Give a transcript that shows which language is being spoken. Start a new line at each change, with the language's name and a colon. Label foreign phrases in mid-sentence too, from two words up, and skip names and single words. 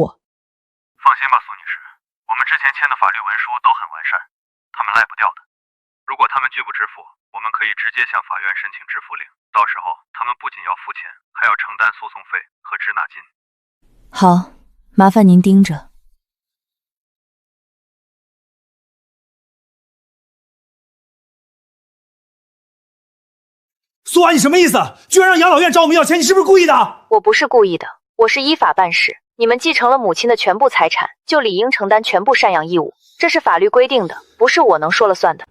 Chinese: 放心吧，蘇女士，我們之前簽的法律文書都很完善，他們賴不掉的。如果他們拒不支付，我們可以直接向法院申請支付令，到時候他們不僅要付錢，還要承擔訴訟費和滯納金。好，麻煩您盯着。蘇安，你什麼意思？居然讓養老院找我們要錢，你是不是故意的？我不是故意的，我是依法辦事。你們繼承了母親的全部財產，就理應承擔全部贍養義務，這是法律規定的，不是我能說了算的。